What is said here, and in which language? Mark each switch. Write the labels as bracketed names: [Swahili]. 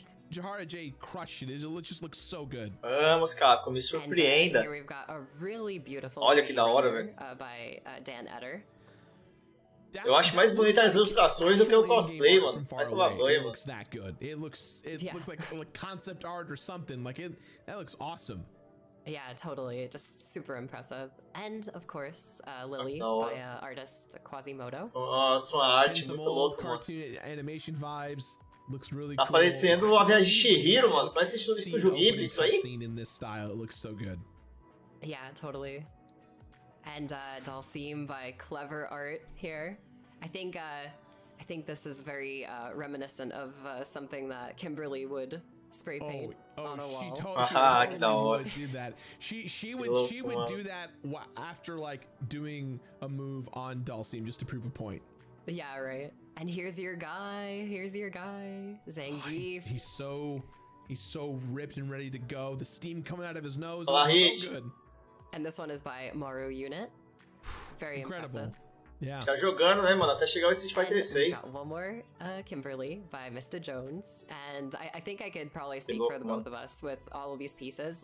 [English] Jahara J crushed it. It just looks so good. [Portuguese] Vamos, Capcom, me surpreenda. [English] Here we've got a really beautiful [Portuguese] olha que da hora, velho. [English] By Dan Eder. [Portuguese] Eu acho mais bonita as ilustrações do que o cosplay, mano. Vai tomar banho, mano. [English] It looks that good. It looks like concept art or something. Like that looks awesome. Yeah, totally. Just super impressive. And of course, Lily by artist Quasimodo. [Portuguese] Nossa, uma arte muito louca, mano. [English] Cartoon animation vibes. Looks really [Portuguese] tá parecendo a viagem de Chihiro, mano. Parece estúdio Ghibli, isso aí. [English] In this style, it looks so good. Yeah, totally. And Dalsim by Clever Art here. I think this is very reminiscent of something that Kimberly would spray paint on a wall. She totally would do that. She would do that after like doing a move on Dalsim just to prove a point. Yeah, right. And here's your guy, Zangief. He's so ripped and ready to go. The steam coming out of his nose. So good. And this one is by Maru Unit. Very impressive. Yeah. [Portuguese] Tá jogando, né, mano? Até chegar o Street Fighter 6. [English] One more, Kimberly by Mr. Jones, and I think I could probably speak for the both of us with all of these pieces.